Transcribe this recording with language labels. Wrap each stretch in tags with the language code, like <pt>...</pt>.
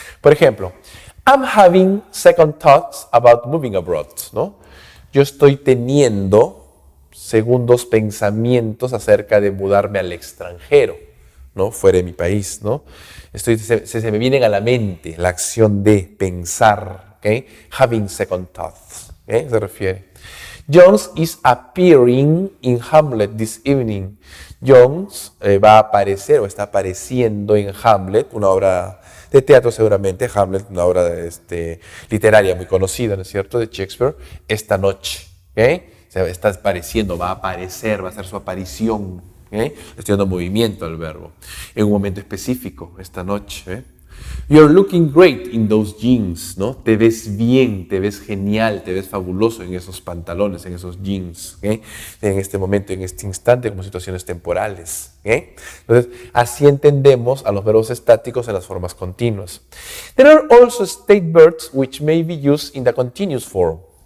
<es>Por ejemplo,</es> <en>I'm having second thoughts about moving abroad, ¿no?</en> <es>Yo estoy teniendo segundos pensamientos acerca de mudarme al extranjero, ¿no? Fuera de mi país, ¿no? Se me vienen a la mente la acción de pensar, ¿okay?</es> <en>Having second thoughts, ¿okay?</en> <es>Se refiere.</es> <en>Jones is appearing in Hamlet this evening.</en> <es>Jones va a aparecer o está apareciendo en Hamlet, una obra de teatro seguramente, Hamlet, una obra literaria muy conocida, ¿no es cierto?, de Shakespeare, esta noche. ¿Okay? O sea, está apareciendo, va a aparecer, va a hacer su aparición. ¿Okay? Estoy dando movimiento al verbo. En un momento específico, esta noche.</es> <en>You're looking great in those jeans,</en> <es>¿no? Te ves bien, te ves genial, te ves fabuloso en esos pantalones, en esos jeans, ¿okay? En este momento, en este instante, como situaciones temporales, ¿okay? Entonces, así entendemos a los verbos estáticos en las formas continuas.</es> <en>There are also state verbs which may be used in the continuous form.</en>